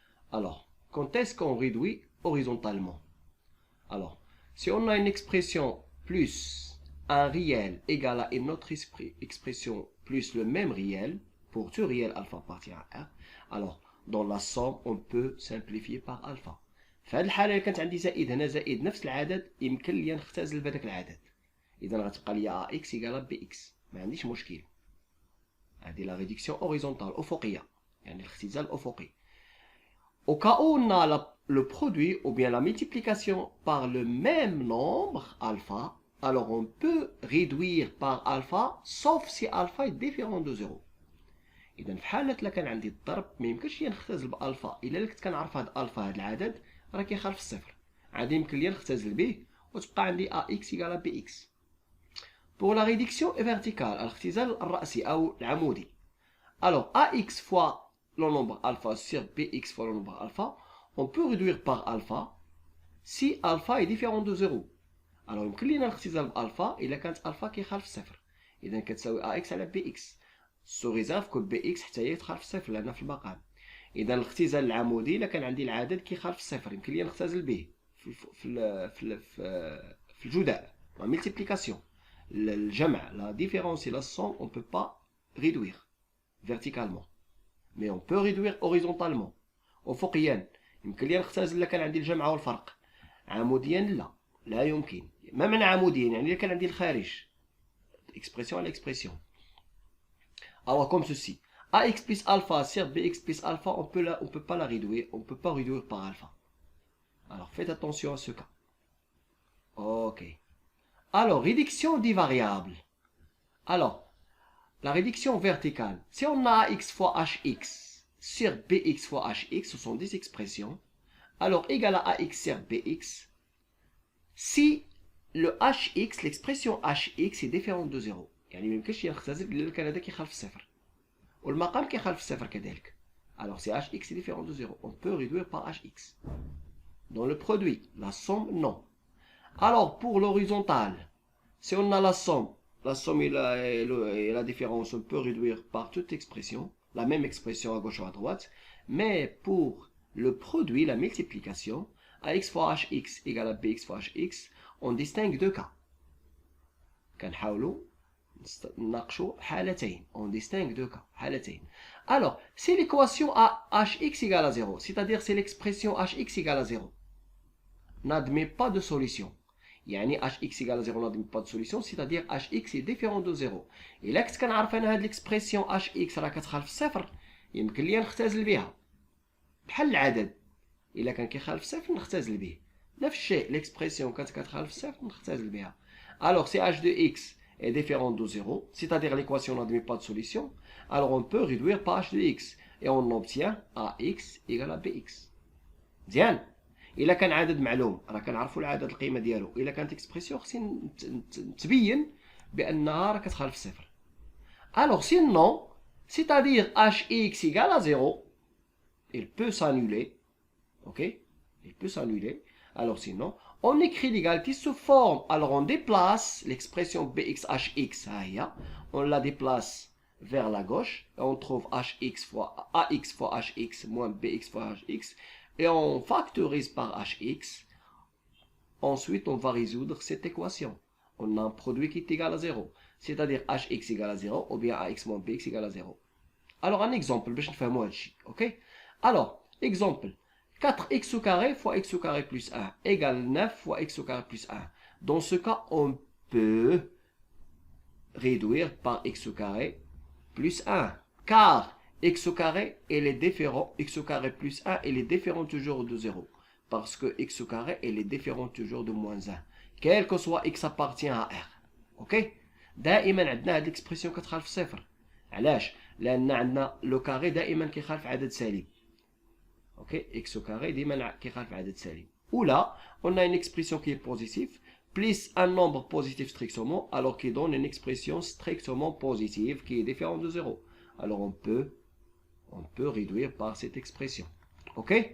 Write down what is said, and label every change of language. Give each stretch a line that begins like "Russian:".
French: Alors, quand est-ce qu'on réduit horizontalement? Alors, si on a une expression plus un réel égal à une autre expression plus le même réel, pour tout réel alpha appartient à 1, alors, dans la somme, on peut simplifier par alpha.
Arabic: في هذه الحالة إذا كانت عندي زائد هنا زائد نفس العدد، يمكن لي نختزل بهذاك العدد. إذا غتبقى لي أ إكس إيكال بي إكس، ما عنديش مشكل. هذه
French: لا ريدكسيون أوريزونتال
Arabic: أفقية، يعني الاختزال الأفقي.
French: Au cas où on a le produit ou bien la multiplication par le même nombre alpha, alors on peut réduire par alpha sauf si alpha est différent de 0.
Arabic: إذا في حالة لا كان عندي الضرب ما يمكنش لي نختزل بألفا إلا كنت كنعرف هاد ألفا هاد العدد راه كيخالف الصفر، عادي يمكن لي نختزل به وتبقى عندي أ إكس إيكال بي إكس.
French: Pour la réduction verticale,
Arabic: الاختزال الرأسي أو العمودي.
French: Alors AX fois le nombre alpha sur BX fois le nombre alpha, on peut réduire par alpha si alpha est différent de 0.
Arabic: Alors يمكن لينا الاختزال بألفا إلا كانت ألفا كيخالف الصفر. إذا كتساوي AX على BX.
French: سو ريزيرف كو بي إكس
Arabic: حتى هي تخالف الصفر لأنها في المقام. إذا الاختزال العمودي إلا كان عندي العدد كيخالف الصفر يمكن لي نختزل به في الجداء.
French: La multiplication, الجمع, la différence et la somme, on ne peut pas réduire verticalement. Mais on peut réduire horizontalement.
Arabic: أفقيا يمكن لي نختزل إلا كان عندي الجمع والفرق. عموديا لا يمكن. ما معنى عموديا؟ يعني إلا كان عندي الخارج.
French: Expression à l'expression. Alors comme ceci, AX plus alpha sur BX plus alpha, on peut pas la réduire, on peut pas réduire par alpha. Alors faites attention à ce cas. Ok. Alors, réduction des variables. Alors, la réduction verticale. Si on a AX fois HX sur BX fois HX, ce sont des expressions. Alors, égal à AX sur BX, si le HX, l'expression HX est différente de 0.
Arabic: يعني ميمكنش يختزل إلا كان هذا كيخالف الصفر والمقام كيخالف الصفر كذلك.
French: Alors si hx est différent de 0, on peut réduire par hx. Dans le produit, la somme, non. Alors pour l'horizontale, si on a la somme et la différence, on peut réduire par toute expression, la même expression à gauche ou à droite. Mais pour le produit, la multiplication, ax fois hx égale à bx fois hx, on distingue deux cas.
Arabic: كنحاولوا نناقشوا حالتين.
French: On distingue deux cas. حالتين. Alors, si l'équation a hx égale à 0, c'est-à-dire si l'expression hx égale à 0, n'admet pas de solution. يعني hx égale à 0 n'admet pas de solution, c'est-à-dire hx est différent de 0. Et là
Arabic: كنت كنعرف انا هاد l'expression hx راه كتخالف الصفر، يمكن لي نختزل بها بحال العدد. إلا كان كيخالف الصفر نختزل به. نفس الشيء l'expression كانت كتخالف الصفر نختزل بها.
French: Alors si h de x est différent de 0, c'est-à-dire l'équation n'admet pas de solution, alors on peut réduire par h de x et on obtient ax égale à bx.
Arabic: مزيان. إلا كان عدد معلوم راه كنعرفوا العدد القيمة ديالو، إلا كانت اكسبرسيون خصني تبين بأنها راه كتخالف الصفر.
French: Alors sinon, c'est-à-dire hx égale à 0, il peut s'annuler. Ok? Il peut s'annuler. Alors sinon, on écrit l'égalité sous forme. Alors on déplace l'expression bxhx, on la déplace vers la gauche. Et on trouve hx fois ax fois hx moins bx fois hx. Et on factorise par hx. Ensuite, on va résoudre cette équation. On a un produit qui est égal à 0. C'est-à-dire hx égale à 0 ou bien ax moins bx égale à 0. Alors un exemple, ok? Alors, exemple. 4x au carré fois x au carré plus 1 égale 9 fois x au carré plus 1. Dans ce cas, on peut réduire par x au carré plus 1. Car x au carré, il est différent, x au carré plus 1, il est différent toujours de 0. Parce que x au carré, elle est différente toujours de moins 1. Quel que soit x appartient à R. Ok?
Arabic: دائما عندنا هذه الاكسبرسيون كتخالف صفر. علاش؟ لأن عندنا لو كاري دائما كيخالف عدد سالب. اوكي؟
French: x au carré
Arabic: دائما كيخالف عدد سالب.
French: Ou là, on a une expression qui est positive, plus un nombre positif strictement, alors qui donne une expression strictement positive qui est différente de 0. Alors on peut réduire par cette expression. Ok?